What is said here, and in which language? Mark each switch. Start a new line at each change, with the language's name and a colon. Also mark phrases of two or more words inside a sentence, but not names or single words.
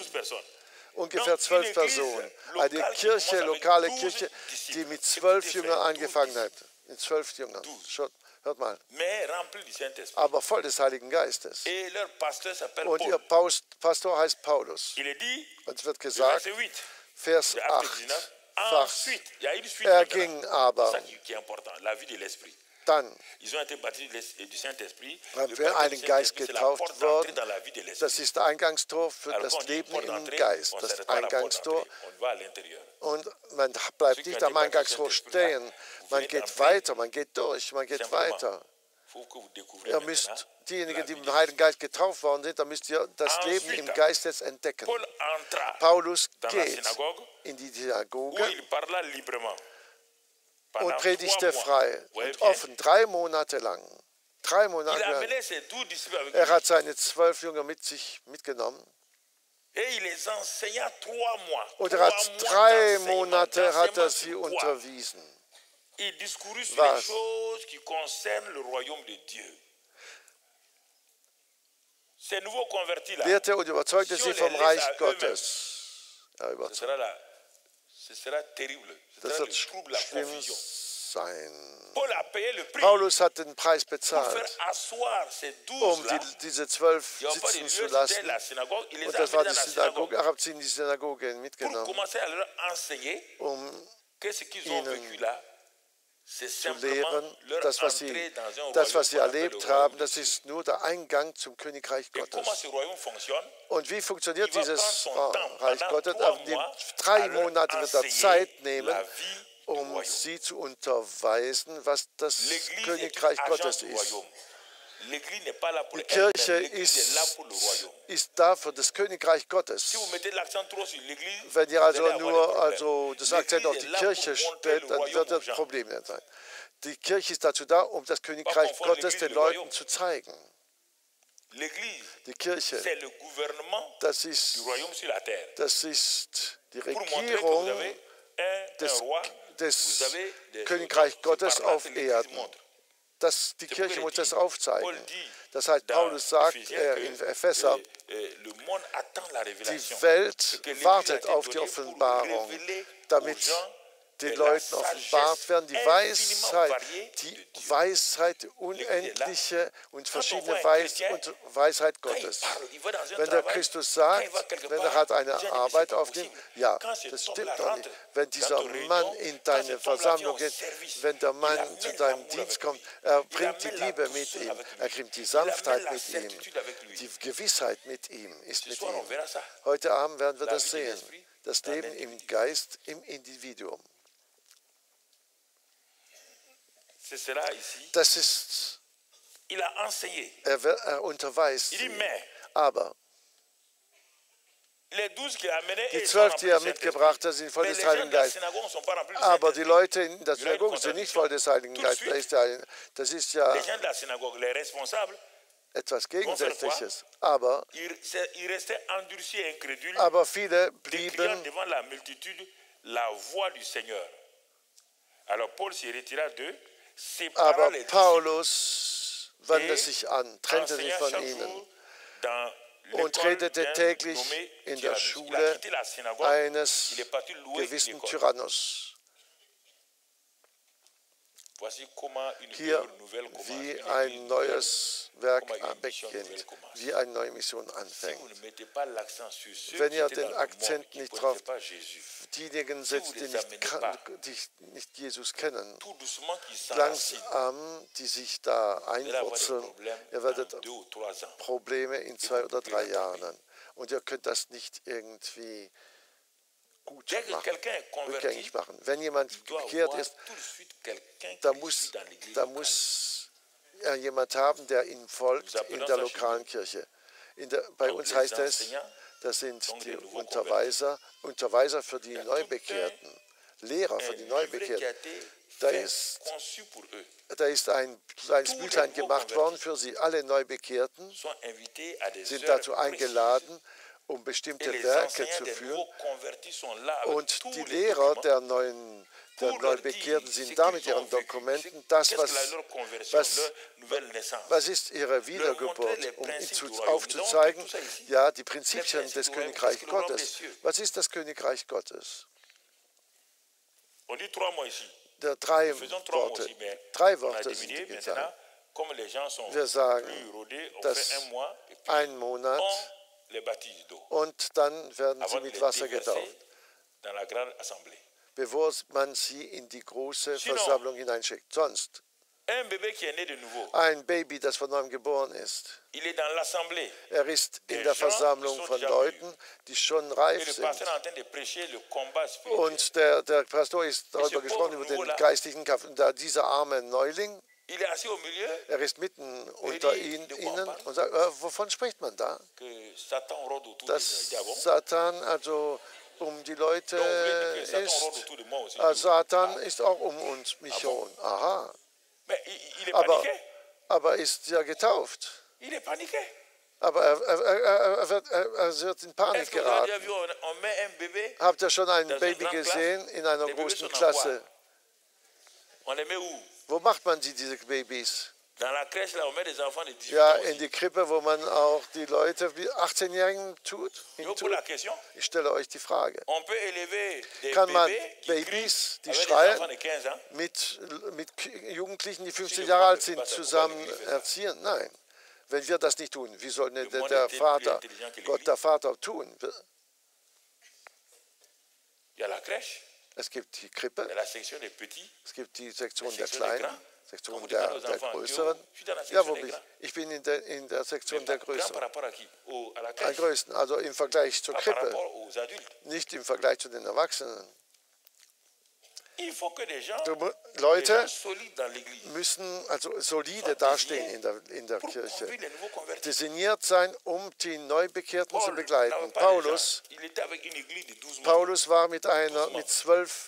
German: Ungefähr 12 Personen. Eine Kirche, lokale Kirche, die mit 12 Jüngern angefangen hat. Mit 12 Jüngern. Hört mal. Aber voll des Heiligen Geistes. Und ihr Pastor heißt Paulus. Und es wird gesagt,
French: Vers de Acte 8. 19.
German: Fach.
French: Ensuite, il y a une suite.
German: Er
French: maintenant.
German: ging
French: C'est
German: aber
French: ça qui est important, la vie de l'esprit.
German: dann,
French: Ils ont été baptisés du Saint-Esprit.
German: haben
French: Le
German: wir
French: baptême du
German: einen Geist
French: Saint-Esprit, c'est la porte
German: getauft
French: d'entrée
German: worden.
French: dans la vie de
German: Das
French: l'esprit.
German: ist der Eingangstor für
French: Alors,
German: das
French: quand on dit
German: Leben
French: porte
German: im
French: d'entrée,
German: Geist.
French: on
German: Das
French: s'arrête pas à la porte
German: Eingangstor.
French: d'entrée, on va à l'intérieur.
German: Und man bleibt nicht am Eingangstor stehen. Man geht weiter, man geht durch, man geht weiter.
French: Faut que vous découvrez
German: Ihr
French: maintenant
German: müsst, diejenigen,
French: la
German: die
French: vie
German: im
French: de
German: Heiligen Geist getauft worden sind, dann müsst ihr das Leben im Geist jetzt entdecken.
French: Paul entra
German: Paulus
French: dans la
German: geht
French: synagogue
German: in die
French: où
German: Synagoge
French: il parla librement.
German: und
French: Pendant
German: predigte
French: 3 mois.
German: frei
French: Vous voyez
German: und
French: bien?
German: offen, 3 Monate lang. 3
French: Il
German: Monate
French: a
German: lang.
French: amené ses 12 disciples avec
German: Er
French: lui.
German: hat seine 12 Jünger mit sich mitgenommen.
French: Et il les enseigna 3 mois.
German: Und
French: 3
German: er hat
French: mois
German: 3
French: d'enseignement.
German: Monate hat er
French: D'enseignement
German: sie
French: sur quoi?
German: unterwiesen.
French: Il discourut sur
German: Was?
French: les choses qui concernent le royaume de Dieu. Ces nouveaux convertis-là,
German: Lehrte und überzeugte
French: si
German: sie
French: on
German: vom
French: les laisse
German: Reich
French: à
German: Gottes. Ja,
French: ce sera terrible. Ce
German: das
French: sera
German: wird
French: le trouble, la
German: schlimm
French: confusion.
German: sein.
French: Paul a payé le prix
German: Paulus hat den Preis
French: pour
German: bezahlt,
French: faire asseoir ces
German: um
French: 12-là.
German: diese 12
French: Il n'y a pas de
German: sitzen
French: lieu,
German: zu
French: c'était
German: lassen.
French: la synagogue. Il les
German: Und
French: a
German: das war
French: amenés
German: die
French: dans la
German: Synagoge.
French: synagogue
German: Er hat sie in die Synagoge
French: pour
German: mitgenommen,
French: commencer à leur enseigner que ce qu'ils ont
German: ihnen
French: vécu là, c'est
German: zu
French: simplement
German: lehren,
French: leur
German: das, was
French: entrée dans un
German: sie
French: royaume qu'on appelle
German: erlebt
French: le
German: haben,
French: royaume de
German: das
French: Dieu.
German: ist nur der Eingang zum Königreich
French: Et comment
German: Gottes.
French: ce royaume fonctionne?
German: Und wie funktioniert
French: Il va prendre
German: dieses
French: son temps
German: Reich
French: pendant
German: Gottes?
French: 3
German: Auf die
French: mois
German: 3
French: à leur
German: Monate wird er
French: enseigner
German: Zeit nehmen,
French: la vie du
German: um
French: royaume.
German: sie zu unterweisen, was das
French: L'église
German: Königreich
French: est un
German: Gottes
French: agent du
German: ist.
French: royaume. L'église n'est pas là pour
German: Die
French: elle-même.
German: Kirche
French: L'église est là pour le royaume.
German: ist da für das Königreich Gottes.
French: Si vous mettez l'accent trop sur l'église,
German: Wenn ihr
French: vous
German: also
French: allez avoir des
German: nur
French: problèmes.
German: das Akzent auf
French: L'église
German: die
French: est là
German: Kirche
French: pour montrer
German: stellt,
French: le
German: dann
French: royaume
German: wird
French: aux
German: das
French: gens.
German: Problem nicht sein. Die Kirche ist dazu da, um das Königreich
French: confondre
German: Gottes
French: l'Église
German: den
French: et le
German: Leuten
French: royaume.
German: zu zeigen.
French: L'église,
German: Die Kirche,
French: c'est le gouvernement
German: das
French: du
German: ist
French: royaume sur la terre.
German: die
French: Pour montrer que vous
German: Regierung
French: avez un roi, vous
German: des
French: avez des
German: Königreich
French: soldats.
German: Gottes
French: C'est par là
German: auf
French: que l'Église
German: Erden.
French: montre.
German: Die Kirche muss das aufzeigen.
French: Paul dit
German: Das heißt,
French: dans
German: Paulus sagt
French: Ephésiens que,
German: in Epheser,
French: le monde attend la révélation.
German: die Welt
French: Et que l'Église
German: wartet
French: a été
German: auf die
French: donnée pour
German: Offenbarung,
French: révéler
German: damit
French: aux gens
German: den
French: la
German: Leuten
French: sagesse
German: offenbart werden, die
French: infiniment
German: Weisheit,
French: variée
German: die
French: de Dieu.
German: Weisheit, die unendliche und verschiedene
French: Quand on voit un chrétien,
German: Weisheit
French: Quand il
German: Gottes.
French: parle, il va dans un
German: Wenn der
French: travail,
German: Christus
French: quand
German: sagt,
French: il va quelque
German: wenn
French: part,
German: er hat eine
French: les gens disent, mais
German: Arbeit
French: c'est pas
German: aufnimmt,
French: possible.
German: ja,
French: Quand ce
German: das
French: homme-là
German: stimmt doch nicht.
French: rentre
German: Wenn
French: dans
German: dieser
French: ton réunion,
German: Mann in
French: quand ce
German: deine
French: homme-là vient
German: Versammlung
French: au
German: geht,
French: service,
German: wenn der
French: il
German: Mann
French: amène
German: zu deinem
French: l'amour
German: Dienst
French: avec
German: kommt,
French: lui.
German: er
French: Il
German: bringt die
French: amène la
German: Liebe mit
French: douceur
German: ihm,
French: avec lui.
German: er bringt die
French: Il
German: Sanftheit
French: amène la
German: mit ihm,
French: certitude avec lui.
German: die Gewissheit mit ihm, ist
French: Ce
German: mit
French: soir, on
German: ihm.
French: verra ça.
German: Heute Abend werden wir
French: La
German: das
French: vie de
German: sehen,
French: l'esprit
German: das
French: dans
German: Leben
French: l'individu.
German: im Geist, im Individuum.
French: C'est cela ici.
German: Das ist,
French: Il a enseigné.
German: er unterweist
French: Il dit,
German: sie.
French: mais
German: Aber
French: les 12 qu'il a amenés,
German: die
French: ils sont
German: 12,
French: remplis
German: die er
French: du
German: mitgebracht hat, sind voll
French: Mais
German: des
French: les gens
German: Heiligen
French: de la
German: Geistes.
French: synagogue ne sont pas remplis du
German: Aber die
French: Saint-Esprit.
German: Leute in der
French: Il y a une
German: Synagoge sind nicht voll des Heiligen
French: Tout de
German: Geistes.
French: suite.
German: Das ist ja Les gens de la synagogue, les responsables, etwas Gegensätzliches. Aber
French: ils restaient endurcis et incrédules,
German: viele
French: décriant
German: blieben,
French: devant la multitude la voix du Seigneur. Alors Paul se retira d'eux, sépara
German: aber
French: les disciples,
German: Paulus wandte sich an, trennte sich
French: enseigna
German: von
French: chaque
German: ihnen
French: jour dans
German: und
French: l'école
German: redete
French: d'un
German: täglich
French: nommé
German: in der
French: Tyrannus. Il a
German: Schule
French: quitté la synagogue,
German: eines
French: il est parti louer
German: gewissen
French: l'école.
German: Tyrannos.
French: Voici comment une
German: Hier,
French: œuvre nouvelle commence,
German: wie
French: une
German: ein
French: église
German: neues Werk
French: Comment une mission
German: beginnt,
French: nouvelle commence.
German: wie eine neue Mission
French: Si
German: anfängt.
French: vous ne mettez pas l'accent sur ceux
German: Wenn
French: qui
German: ihr
French: étaient
German: den
French: dans le monde,
German: Akzent
French: qui ne
German: nicht
French: connaissaient
German: drauf
French: pas Jésus,
German: diejenigen
French: Si vous
German: setzt,
French: les amenez pas,
German: die nicht Jesus kennen,
French: tout doucement qu'ils s'enracinent,
German: langsam, die sich da
French: vous allez avoir des
German: einwurzeln,
French: problèmes
German: ihr werdet
French: dans 2 ou 3 ans.
German: Probleme in 2 oder 3 Jahren. Und ihr könnt das nicht irgendwie gut
French: Dès que
German: machen,
French: quelqu'un est converti,
German: rückgängig machen. Wenn jemand
French: il doit
German: bekehrt
French: avoir
German: ist,
French: tout de suite quelqu'un
German: da
French: qui le
German: muss,
French: suit dans l'église
German: da
French: locale.
German: muss er jemand haben, der ihm folgt
French: Nous appelons
German: in der
French: ça
German: lokalen Kirche. Bei
French: Donc
German: uns
French: les
German: heißt es,
French: enseignants,
German: das sind
French: donc
German: die
French: les nouveaux
German: Unterweiser für die
French: Il y a
German: Neubekehrten, Lehrer für
French: un
German: die
French: livret qui a
German: Neubekehrten.
French: été
German: Da
French: fait,
German: ist,
French: conçu pour eux,
German: da ist ein kleines
French: Tous
German: Büchlein
French: les nouveaux
German: gemacht worden für sie. Alle Neubekehrten
French: sont invités à des
German: sind
French: heures
German: dazu
French: précises.
German: eingeladen, um
French: Et
German: bestimmte
French: les
German: Werke
French: enseignants
German: zu
French: des
German: führen.
French: nouveaux convertis sont là avec
German: Und
French: tous
German: die
French: les
German: Lehrer
French: documents.
German: der Neubekehrten sind da mit ihren Dokumenten. Das, was ist ihre Wiedergeburt, um ihnen aufzuzeigen, ja, die Prinzipien des Königreichs Gottes. Was ist das Königreich Gottes?
French: On dit 3 mois ici.
German: Drei
French: Faisons 3 mois
German: Worte.
French: aussi, mais
German: 3
French: on a
German: Worte
French: diminué
German: sind
French: maintenant.
German: gesagt.
French: Comme les gens sont
German: Wir sagen,
French: plus rodés, on
German: dass
French: fait 1 mois et puis
German: ein Monat
French: on les baptise d'eau.
German: und dann werden sie
French: Avant de
German: mit
French: les
German: Wasser
French: déverser
German: getauft.
French: dans la grande assemblée.
German: Bevor man sie in die große Versammlung hineinschickt. Sonst,
French: Un bébé qui est né de nouveau,
German: ein Baby, das von neuem geboren ist,
French: il est dans l'assemblée.
German: er ist in der Versammlung von Leuten, die schon
French: Et
German: reif
French: le
German: sind.
French: pasteur est en train de prêcher le combat spirituel.
German: Und der Pastor ist darüber gesprochen, über den geistlichen Kampf. Und da dieser arme Neuling,
French: Il est assis au milieu,
German: er ist mitten unter ihnen und sagt, wovon spricht man da?
French: que Satan rôde autour de lui.
German: Dass
French: Il dit, ah bon?
German: Satan also um die Leute
French: Donc, vous voulez dire que Satan
German: ist.
French: rôde autour de moi aussi.
German: Satan ist auch um uns, mich herum. Aha.
French: Mais il est paniqué.
German: Aber ist ja getauft.
French: Il est paniqué.
German: Aber er wird in Panik
French: Est-ce que vous avez déjà
German: geraten.
French: vu, on met un bébé,
German: Habt ihr schon ein Das ist Baby eine gesehen in einer Die Babys großen sind Klasse?
French: on les met où?
German: Wo macht man diese Babys?
French: Dans la crèche, là, on met des enfants de 18
German: Ja,
French: ans.
German: in die Krippe, wo man auch die Leute wie 18-Jährigen
French: Je vous pose
German: hintut.
French: la question.
German: Ich stelle euch die Frage.
French: On peut élever des
German: Kann man
French: bébés qui
German: Babys,
French: crient
German: die
French: avec des
German: schreien,
French: enfants de 15 ans?
German: mit Jugendlichen, die 15 Jahre alt sind, zusammen erziehen? Nein. Wenn wir das nicht tun, wie soll der Vater, Gott der Vater tun?
French: Il y a la crèche,
German: Es gibt die
French: il y
German: Krippe,
French: a la section des petits.
German: es gibt die Sektion
French: La
German: der Sektion des Kleinen,
French: Grands.
German: Sektion
French: Quand
German: der
French: vous dites à nos
German: Größeren.
French: enfants, je suis dans la
German: Ja,
French: section
German: wo
French: des
German: bin ich?
French: Grands.
German: Ich bin in der Sektion
French: Mais
German: der
French: pas grand par
German: Größeren.
French: rapport à qui? À la
German: Am
French: crèche,
German: größten, also im Vergleich zur
French: pas par
German: Krippe,
French: rapport aux adultes.
German: nicht im Vergleich zu den Erwachsenen.
French: Il faut que des gens, des
German: Leute
French: gens solides dans l'église,
German: müssen also solide dastehen in der
French: pour
German: Kirche,
French: conduire les nouveaux convertis.
German: designiert sein, um die Neubekehrten zu
French: Paul
German: begleiten.
French: n'avait pas
German: Paulus,
French: de gens. Il était avec une église de 12 membres.
German: Paulus war mit zwölf